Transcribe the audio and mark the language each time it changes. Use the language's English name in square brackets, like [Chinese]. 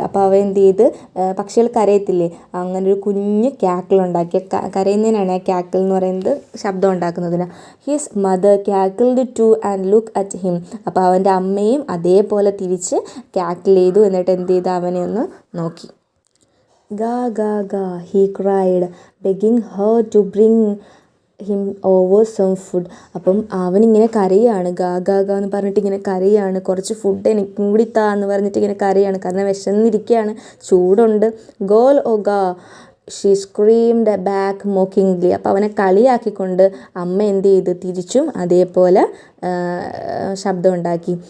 [Malayalam] അപ്പോൾ അവൻ എന്ത് ചെയ്ത്, പക്ഷികൾ കരയത്തില്ലേ, അങ്ങനെ ഒരു കുഞ്ഞ് ക്യാക്കിൾ ഉണ്ടാക്കിയ, കരയുന്നതിനാണ് ആ ക്യാക്കിൾ എന്ന് പറയുന്നത്, ശബ്ദം ഉണ്ടാക്കുന്നതിന്. [English] His mother cackled too and look at him. [Malayalam] അപ്പോൾ അവൻ്റെ അമ്മയും അതേപോലെ തിരിച്ച് ക്യാക്കിൾ ചെയ്തു. എന്നിട്ട് എന്ത് ചെയ്ത് അവനെ ഒന്ന് നോക്കി. [English] Ga ga ga, he cried, begging her to bring him over some food. [Malayalam] അപ്പം അവനിങ്ങനെ കരയാണ്, ഗാ ഗാ ഗാ എന്ന് പറഞ്ഞിട്ട് ഇങ്ങനെ കരയാണ്, കുറച്ച് ഫുഡ് എനിക്കും കൂടി താ എന്ന് പറഞ്ഞിട്ട് ഇങ്ങനെ കരയാണ്, കാരണം വിശന്നിരിക്കുകയാണ്, ചൂടുണ്ട്. [English] ഗോൾ ഓ ഗാ, ഷീ സ്ക്രീംഡ് ബാക്ക് മോക്കിംഗ്ലി. [Malayalam] അപ്പോൾ അവനെ കളിയാക്കിക്കൊണ്ട് അമ്മ എന്ത് ചെയ്ത് തിരിച്ചും അതേപോലെ ശബ്ദം ഉണ്ടാക്കി.